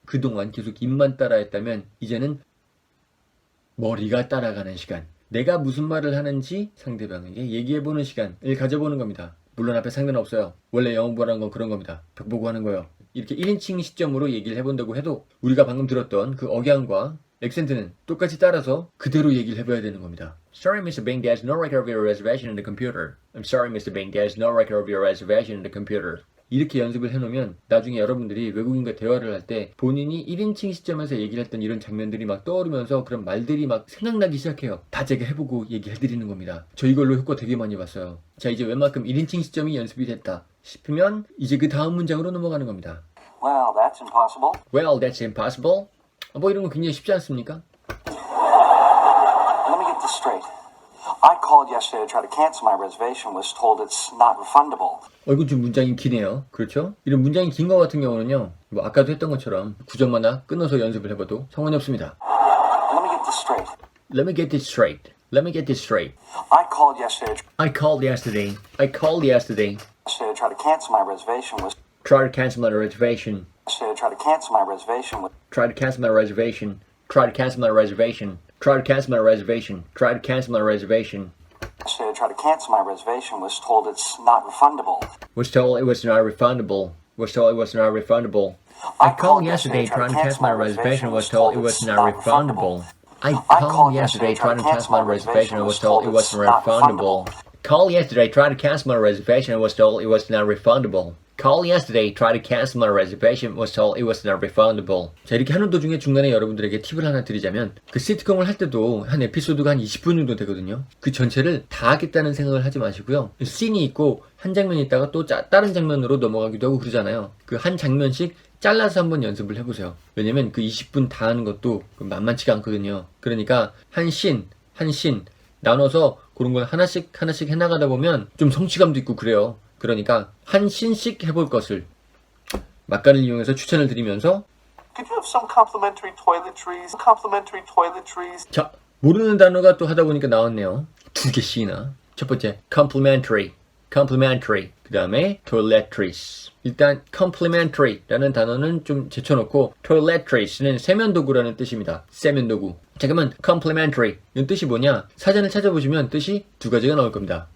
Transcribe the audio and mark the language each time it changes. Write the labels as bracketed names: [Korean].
[Korean] 그동안 계속 입만 따라했다면 이제는 머리가 따라가는 시간, 내가 무슨 말을 하는지 상대방에게 얘기해보는 시간을 가져보는 겁니다. 물론 앞에 상관은 없어요. 원래 영어 공부하는 건 그런 겁니다. 벽 보고 하는 거예요. 이렇게 1인칭 시점으로 얘기를 해본다고 해도 우리가 방금 들었던 그 억양과 액센트는 똑같이 따라서 그대로 얘기를 해봐야 되는 겁니다. [English] Sorry, Mr. Bing, there's no record of your reservation in the computer. I'm sorry, Mr. Bing, there's no record of your reservation in the computer. [Korean] 이렇게 연습을 해놓으면 나중에 여러분들이 외국인과 대화를 할 때 본인이 1인칭 시점에서 얘기를 했던 이런 장면들이 막 떠오르면서 그런 말들이 막 생각나기 시작해요. 다 제가 해보고 얘기해드리는 겁니다. 저 이걸로 효과 되게 많이 봤어요. 자, 이제 웬만큼 1인칭 시점이 연습이 됐다 싶으면 이제 그 다음 문장으로 넘어가는 겁니다. [English] Well, that's impossible. Well, that's impossible. [Korean] 뭐 이런 거 굉장히 쉽지 않습니까? [English] Let me get this straight. I called yesterday to try to cancel my reservation. Was told it's not refundable. [Korean] 이건 좀 문장이 기네요. 그렇죠? 이런 문장이 긴 거 같은 경우는요, 뭐 아까도 했던 것처럼 구절마다 끊어서 연습을 해봐도 상관이 없습니다. [English] Let me get this straight. Let me get this straight. Let me get this straight. I called yesterday I called yesterday. I called yesterday. to try to cancel my reservation. Was Try to cancel my reservation. yesterday to try to cancel my reservation. Try to cancel my reservation. Try to cancel my reservation. Try to cancel my reservation. Try to cancel my reservation. Yesterday to try to cancel my reservation. Was told it's not refundable. Was told it was not refundable. Was told it was not refundable. I called yesterday trying to cancel my reservation. Was told it was not refundable. I called yesterday trying to cancel my reservation. Was told it was not refundable. Called yesterday trying to cancel my reservation. Was told it was not refundable. Called yesterday trying to cancel my reservation. Was told it was not refundable. [Korean] 자, 이렇게 하는 도중에 중간에 여러분들에게 팁을 하나 드리자면 그 시트콤을 할 때도 한 에피소드가 한 20분 정도 되거든요. 그 전체를 다 하겠다는 생각을 하지 마시고요. 씬이 있고 한 장면이 있다가 또 다른 장면으로 넘어가기도 하고 그러잖아요. 그 한 장면씩 잘라서 한번 연습을 해보세요. 왜냐면 그 20분 다 하는 것도 만만치가 않거든요. 그러니까 한 씬 나눠서 그런 걸 하나씩 해나가다 보면 좀 성취감도 있고 그래요. 그러니까 한 씬씩 해볼 것을 막간을 이용해서 추천을 드리면서 [English] Could you have some complimentary toiletries? Complimentary toiletries. [Korean] 자, 모르는 단어가 또 하다 보니까 나왔네요. 2개씩이나. 첫 번째, complimentary. 그 다음에 toiletries. 일단 complimentary 라는 단어는 좀 제쳐놓고 toiletries는 세면도구라는 뜻입니다. 세면도구. 자, 그러면 complimentary 이런 뜻이 뭐냐? 사전을 찾아보시면 뜻이 두 가지가 나올 겁니다.